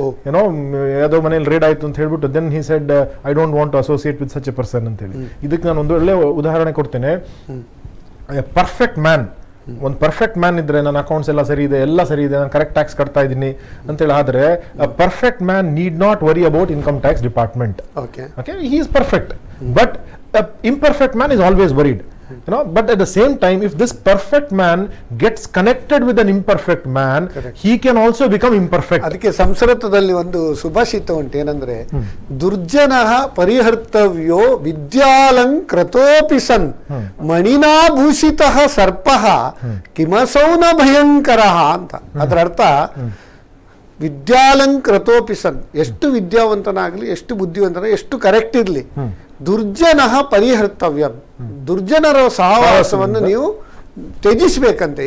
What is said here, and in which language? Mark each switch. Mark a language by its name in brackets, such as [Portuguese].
[Kannada] ಏನೋ ಯಾವುದೋ ಮನೇಲಿ ರೇಡ್ ಆಯ್ತು ಅಂತ ಹೇಳ್ಬಿಟ್ಟು [English] Then he said I don't want to associate with such a person ಅಂತ ಹೇಳಿ. [Kannada] ಇದಕ್ಕೆ ನಾನು ಒಂದು ಒಳ್ಳೆ ಉದಾಹರಣೆ ಕೊಡ್ತೇನೆ. [English] Perfect man, ಒಂದು perfect man ಇದ್ರೆ ನನ್ನ ಅಕೌಂಟ್ಸ್ ಎಲ್ಲ ಸರಿ ಇದೆ, ನಾನು ಕರೆಕ್ಟ್ ಟ್ಯಾಕ್ಸ್ ಕಟ್ತಾ ಇದ್ದೀನಿ ಅಂತೇಳಿ, ಆದ್ರೆ perfect man need not worry about income tax department. Okay, he is perfect, but imperfect man is always worried, but at the same time, if this perfect man gets connected with an imperfect man, he can also become imperfect. [Kannada] ಅದಕ್ಕೆ ಸಂಸ್ಕೃತದಲ್ಲಿ ಒಂದು ಸುಭಾಷಿತ ಉಂಟು, ಏನಂದ್ರೆ [Sanskrit] ದುರ್ಜನಃ ಪರಿಹರ್ತವ್ಯೋ ವಿದ್ಯಾಲಂಕೃತೋಪಿ ಸನ್ ಮಣಿನಾಭೂಷಿತಃ ಸರ್ಪಃ ಕಿಮಸೌನ ಭಯಂಕರಃ ಅಂತ. [Kannada] ಅದರ ಅರ್ಥ [Sanskrit] ವಿದ್ಯಾಲಂಕೃತೋಪಿ ಸನ್, [Kannada] ಎಷ್ಟು ವಿದ್ಯಾವಂತನಾಗಲಿ, ಎಷ್ಟು ಬುದ್ಧಿವಂತನ, ಎಷ್ಟು ಕರೆಕ್ಟ್ ಇರಲಿ, [Sanskrit] ದುರ್ಜನಃ ಪರಿಹರ್ತವ್ಯ, [Kannada] ದುರ್ಜನರ ಸಹವಾಸವನ್ನು ನೀವು ತ್ಯಜಿಸಬೇಕಂತೆ.